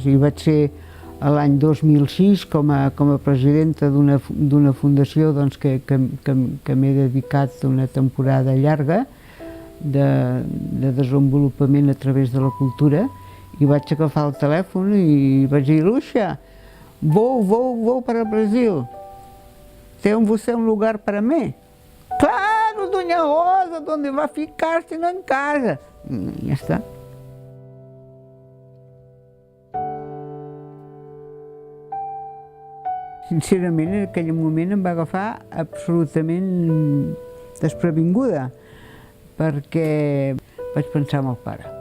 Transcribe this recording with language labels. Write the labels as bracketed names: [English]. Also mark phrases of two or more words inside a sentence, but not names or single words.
[Catalan] i vaig ser l'any 2006 com a presidenta d'una fundació que m'he dedicat una temporada llarga de desenvolupament a través de la cultura, i vaig agafar el telèfon i vaig dir, [Portuguese] Lucia, vou para o Brasil, tem você um lugar para mim? Claro, Dona Rosa, onde vai ficar se não em casa? [Catalan] Ja està. Sincerament, en aquell moment em va agafar absolutament desprevinguda, perquè vaig pensar en el pare.